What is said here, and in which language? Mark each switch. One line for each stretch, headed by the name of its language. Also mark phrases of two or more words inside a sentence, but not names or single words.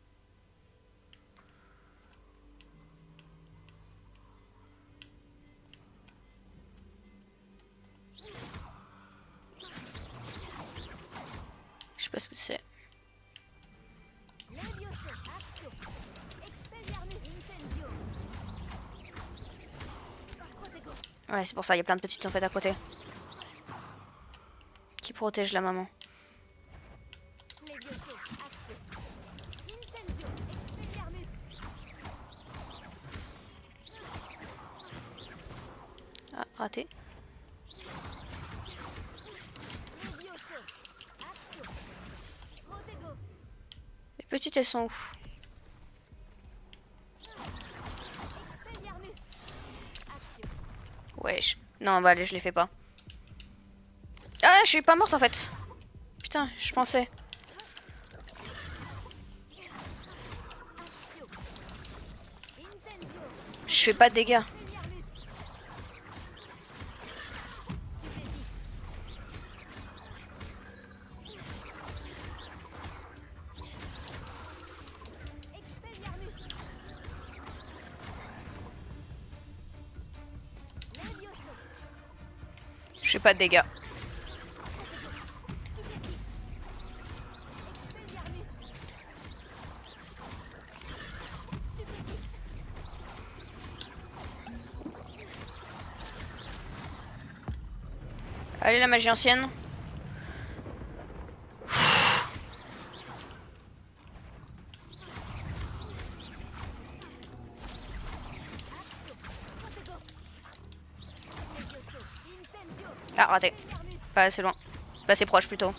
French: Je sais pas ce que c'est. Levioso, Accio, Expelliarmus, Incendio. Protego. Ouais, c'est pour ça, il y a plein de petites en fait à côté. Qui protègent la maman. Levioso, Accio. Incendio, Expelliarmus. Ah, raté. Levioso, Accio. Protego. Les petites, elles sont où? Expelliarmus. Accio. Wesh. Non, bah allez, je les fais pas. Ah, je suis pas morte en fait. Putain, je pensais. Accio. Incendio. Je fais pas de dégâts. Expelliarmus. Stupéfie. Expelliarmus. Levioso. Je fais pas de dégâts. Stupéfie. Expelliarmus. Stupéfie. Allez, la magie ancienne. Protego. Levioso. Incendio. Ah, raté. Expelliarmus. Pas assez loin. Pas assez proche plutôt.